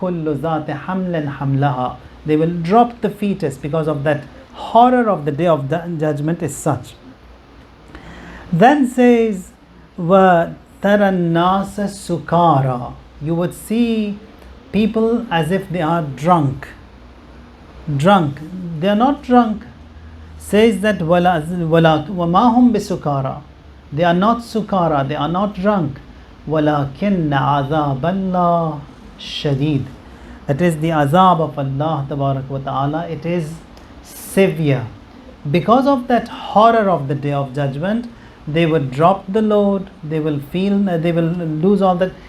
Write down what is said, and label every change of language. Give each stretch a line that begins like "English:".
English: They will drop the fetus, because of that horror of the Day of Judgment is such. Then says,
Arabic: وَتَرَى النَّاسَ سُكَارَى.
English: You would see people as if they are drunk. They are not drunk. Says that
Arabic: وَمَا هُمْ بِسُكَارَى.
English: They are not sukara, they are not drunk.
Arabic: وَلَكِنَّ عَذَابَ اللَّهِ شَدِيدٌ.
English: That is the azab of Allah Tabarak wa Ta'ala, it is severe. Because of that horror of the Day of Judgment, they will drop the load, they will lose all that.